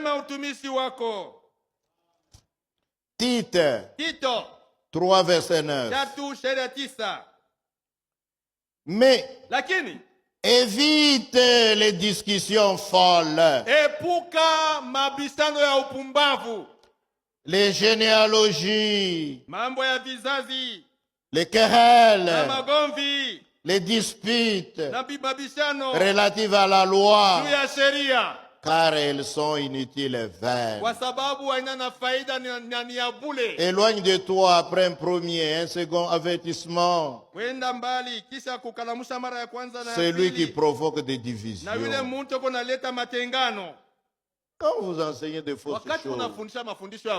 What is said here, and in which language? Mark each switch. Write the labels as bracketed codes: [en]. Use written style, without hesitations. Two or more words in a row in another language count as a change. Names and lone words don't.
[fr] Tite 3, verset 9. Mais évite les discussions folles les généalogies, [sw] mambo ya vizazi, [fr] les querelles, [sw] na magomvi, [fr] les disputes [sw] na bibabishano [fr] relatives à la loi, [sw] juu ya sheria, [fr] car elles sont inutiles et vaines. [sw] kwa sababu haina na faida ni ya bure. [fr] Éloigne de toi après un premier, un second avertissement [sw] Kwenda mbali kisha kukalamusha mara ya kwanza na ya [fr] celui qui [sw] pili, [fr] provoque des divisions. [sw] na yule mtu konaleta matengano. [fr] Quand vous enseignez de fausses [sw] Wakati [fr] choses, [sw] unafundisha mafundisho ya